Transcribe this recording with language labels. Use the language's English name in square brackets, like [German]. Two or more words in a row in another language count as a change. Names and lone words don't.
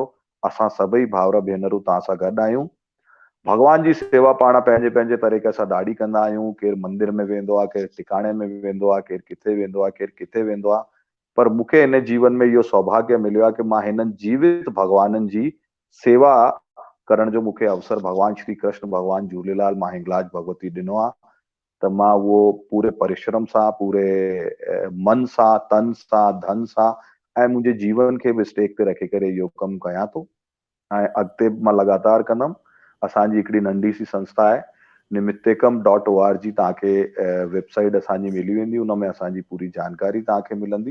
[Sindhi] असां सभई भाउर भेनरूं तव्हां सां गॾु आहियूं। भगवान जी सेवा पाण पंहिंजे पंहिंजे तरीक़े सां ॾाढी कंदा आहियूं। केरु मंदिर में वेंदो आहे, केरु टिकाणे में वेंदो आहे, केरु किथे वेंदो आहे, केरु किथे वेंदो आहे। पर मूंखे हिन जीवन में इहो सौभाग्य मिलियो आहे कि मां हिननि जीवित भगवाननि जी सेवा करण जो मूंखे अवसर भगवान श्री कृष्ण, भगवान झूलेलाल, मां हिंगलाज भगवती ॾिनो आहे। त मां उहो पूरे परिश्रम सां, पूरे मन सां, तन सां, धन सां ऐं मुंहिंजे जीवन खे बि स्टेक ते रखी करे इहो कमु कयां थो ऐं अॻिते मां लगातार कंदुमि। असांजी हिकिड़ी नंढी सी संस्था आहे nimittekam.org, तव्हांखे वेबसाइट असांजी मिली वेंदी, हुन में असांजी पूरी जानकारी तव्हांखे मिलंदी।